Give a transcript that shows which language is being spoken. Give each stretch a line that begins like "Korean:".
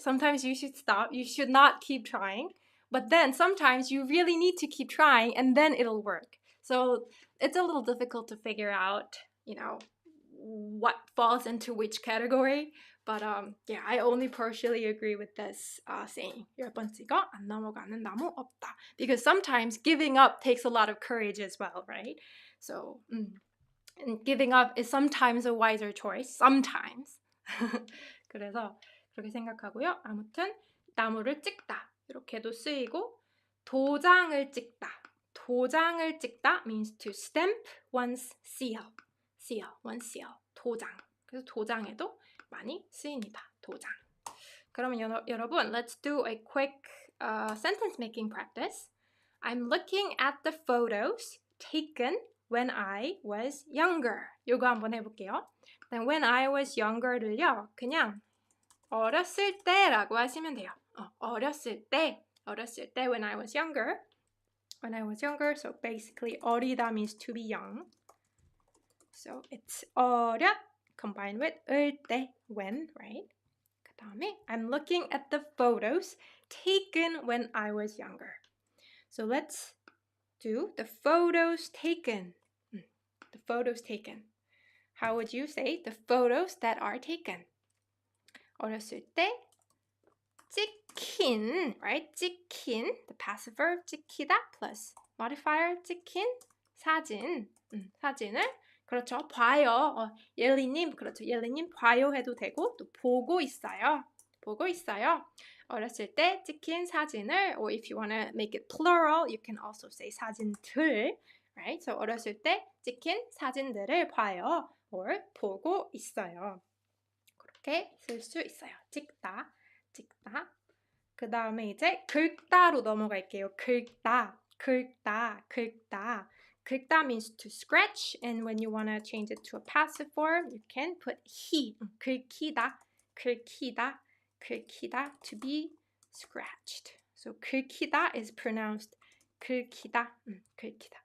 English: Sometimes you should stop. You should not keep trying. But then sometimes you really need to keep trying and then it'll work. So it's a little difficult to figure out, what falls into which category. But yeah, I only partially agree with this saying.
Korean: 10번 찍어 안 넘어가는 나무 없다.
English: Because sometimes giving up takes a lot of courage as well, right? So and giving up is sometimes a wiser choice. Sometimes.
Korean: 그래서 그렇게 생각하고요. 아무튼 나무를 찍다. 이렇게도 쓰이고 도장을 찍다. 도장을 찍다
English: means to stamp one's seal. one's seal. 도장.
Korean: 그래서 도장에도 많이 쓰입니다. 도장. 그러면 여러분,
English: let's do a quick sentence making practice. I'm looking at the photos taken when I was younger.
Korean: 이거 한번 해볼게요.
English: When I was younger
Korean: 를요, 그냥 어렸을 때라고 하시면 돼요. 어렸을 때
English: when I was younger. So basically 어리다 means to be young. So it's 어렸 combined with 을 때, when, right? 그 다음에 I'm looking at the photos taken when I was younger. So let's do the photos taken. The photos taken. How would you say the photos that are taken?
Korean: 어렸을 때 찍힌,
English: right?
Korean: 찍힌,
English: the passive verb
Korean: 찍히다
English: plus modifier
Korean: 찍힌 사진, 사진을 그렇죠. 봐요. 옐리님, 그렇죠. 옐리님 봐요 해도 되고 또 보고 있어요. 보고 있어요. 어렸을 때 찍힌 사진을,
English: or if you want to make it plural, you can also say 사진들, right?
Korean: So 어렸을 때 찍힌 사진들을 봐요,
English: or
Korean: 보고 있어요. 그렇게 쓸 수 있어요. 찍다, 찍다. 그 다음에 이제 긁다로 넘어갈게요. 긁다, 긁다, 긁다.
English: 긁다 means to scratch, and when you want to change it to a passive form, you can put he.
Korean: 긁히다, 긁히다, 긁히다,
English: to be scratched. So 긁히다 is pronounced
Korean: 긁히다, 긁히다.